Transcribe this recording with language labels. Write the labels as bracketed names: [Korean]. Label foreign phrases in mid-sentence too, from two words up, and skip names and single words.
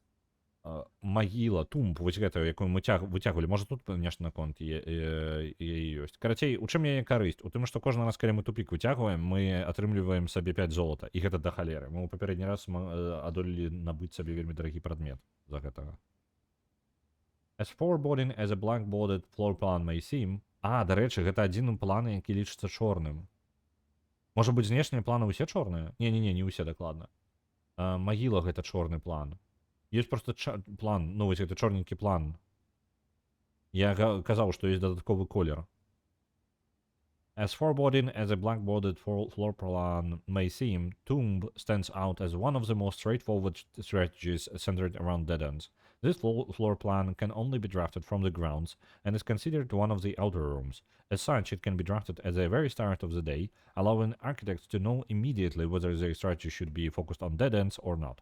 [Belarusian] Магіла, тумб, вось гэта, якую мы выцягвалі. Можа, тут нешта наконт яе ёсць. Карацей, у чым яе карысць? У тым, што кожны раз, калі мы тупік выцягваем, мы атрымліваем сабе 5 золата. І гэта да халеры. Мы ў папярэдні раз адолелі набыць сабе вельмі дарагі прадмет за гэтага. [English] As foreboding as a blank-boarded floor plan may seem... [Belarusian] дарэчы, гэта адзін план, які лічыцца чорным. Можа быць, знешнія планы ўсе чорныя? Не ўсе дакладна. Магіла гэта чорны план. Ёсць проста план, ну вось гэта чорненькі план. Я казаў, што ёсць дадатковы колер. [English] As foreboding as a blank-boarded floor plan may seem, Tomb stands out as one of the most straightforward strategies centered around dead ends. This floor plan can only be drafted from the grounds and is considered one of the outer rooms. As such, it can be drafted at the very start of the day, allowing architects to know immediately whether their strategy should be focused on dead ends or not.